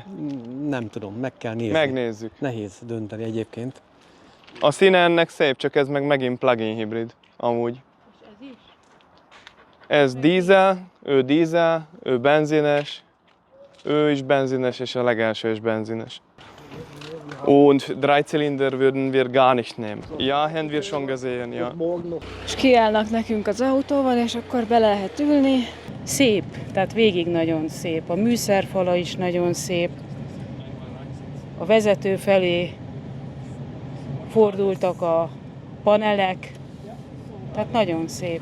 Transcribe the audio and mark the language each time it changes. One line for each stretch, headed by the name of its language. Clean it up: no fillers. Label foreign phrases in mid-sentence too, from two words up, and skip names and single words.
Hungarian: Nem tudom, meg kell nézni. Megnézzük. Nehéz dönteni egyébként. A színe ennek szép, csak ez meg megint plug-in hibrid, amúgy. És ez is? Ez dízel, ő benzines, ő is benzines, és a legelső is benzines.
German: Und Dreizylinder würden wir gar nicht nehmen. Ja, haben wir schon gesehen, ja.
Hungarian: És kiállnak nekünk az autóval, és akkor be lehet ülni. Szép, tehát végig nagyon szép. A műszerfala is nagyon szép. A vezető felé fordultak a panelek, tehát nagyon szép.